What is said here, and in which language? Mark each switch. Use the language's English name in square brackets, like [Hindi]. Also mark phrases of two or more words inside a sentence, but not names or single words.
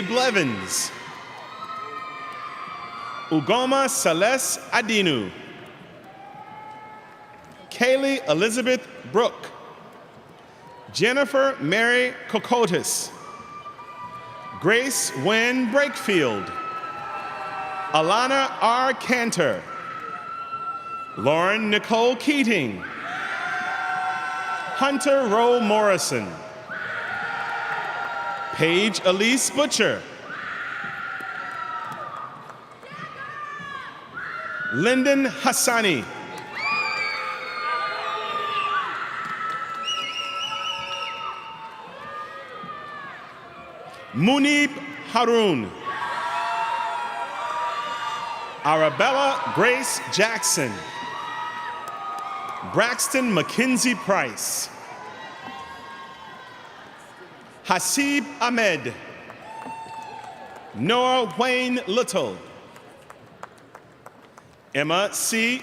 [English] Blevins, Ugoma Celeste Adinu, Kaylee Elizabeth Brooke, Jennifer Mary Kokotis, Grace Wynn Brakefield, Alana R. Cantor, Lauren Nicole Keating, Hunter Rowe Morrison, Paige Elise Butcher, Lyndon Hassani, Munib Harun, Arabella Grace Jackson, Braxton Mackenzie Price, Hasib Ahmed, Noah Wayne Little, Emma C.